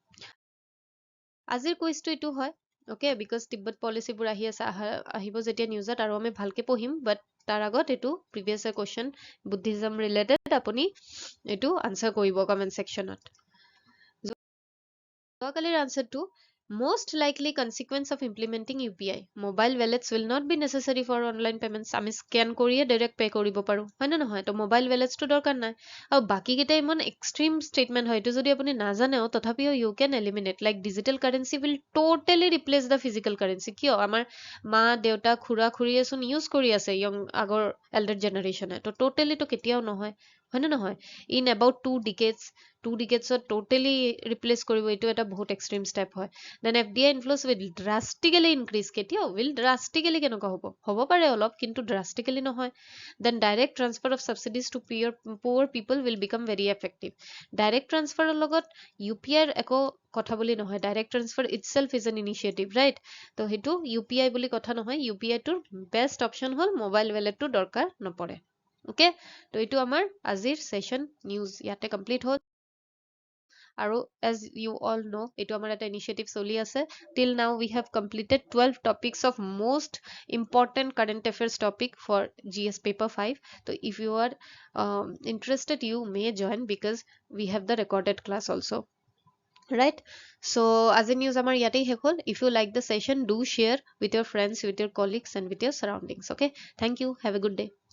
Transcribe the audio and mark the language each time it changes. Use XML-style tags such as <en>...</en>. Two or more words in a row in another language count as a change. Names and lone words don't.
<as>আজিৰ কুইজটো এইটো হয়, অ'কে, বিকজ তিব্বত পলিচিবোৰ আহি আছে, আহিব যেতিয়া নিউজত আৰু আমি ভালকে পঢ়িম, বাট তাৰ আগত এইটো</as> <en>previous question Buddhism related,</en> <as>আপুনি এইটো আনচাৰ কৰিব</as> <en>comment sectionত।</en> <as>যোৱাকালিৰ আনচাৰটো,</as> <en>most likely consequence of implementing UPI, mobile wallets will not be necessary for online payments.</en> <as>আমি স্কেন কৰিয়ে</as> <en>direct pay'</en> <as>কৰিব পাৰোঁ, হয় নে নহয়? তো</as> <en>mobile walletsটো</en> <as>দৰকাৰ নাই। আৰু বাকীকেইটা ইমান</as> <en>extreme statement</en> <as>হয়, এইটো যদি আপুনি নাজানেও তথাপিও</as> <en>you can eliminate, like digital currency will totally replace the physical currency.</en> <as>কিয়? আমাৰ মা দেউতা খুৰা খুৰীয়েচোন ইউজ কৰি আছে, আগৰ</as> <en>elder generationএ,</en> <as>তো টোটেলিটো কেতিয়াও নহয়, হয় নে নহয়?</as> <en>in about 2 decadesত totally replace</en> <as>কৰিব, এইটো এটা বহুত</as> <en>extreme step</en> <as>হয়।</as> <en>then FDI influence will drastically increase,</en> <as>কেতিয়াও</as> <en>will drastically</en> <as>কেনেকুৱা হ'ব পাৰে অলপ, কিন্তু ড্ৰাষ্টিকেলি নহয়।</as> <en>then direct transfer of subsidies to poor people will become very effective. direct transferৰ</en> <as>লগত UPIৰ একো কথা বুলি নহয়,</as> <en>direct transfer itself is an initiative, right.</en> <as>তো সেইটো UPI বুলি কথা নহয়, UPIটোৰ</as> <en>best option</en> <as>হ'ল</as> <en>mobile walletটো</en> <as>দৰকাৰ নপৰে, অ'কে। তো এইটো আমাৰ আজিৰ</as> <en>session news</en> <as>ইয়াতে কমপ্লিট হ'ল। আৰু</as> <en>as you all know'</en> <as>এইটো আমাৰ এটা ইনিচিয়েটিভ চলি আছে।</as> <en>till now we have completed 12 topics of most important current affairs topic for GS paper 5. So if you are interested, you may join because we have the recorded class also, right?</en> <as>So আজি নিউজ আমাৰ ইয়াতেই শেষ হ'ল।</as> <en>If you like the session, do share with your friends, with your colleagues and with your surroundings. Okay, thank you, have a good day.</en>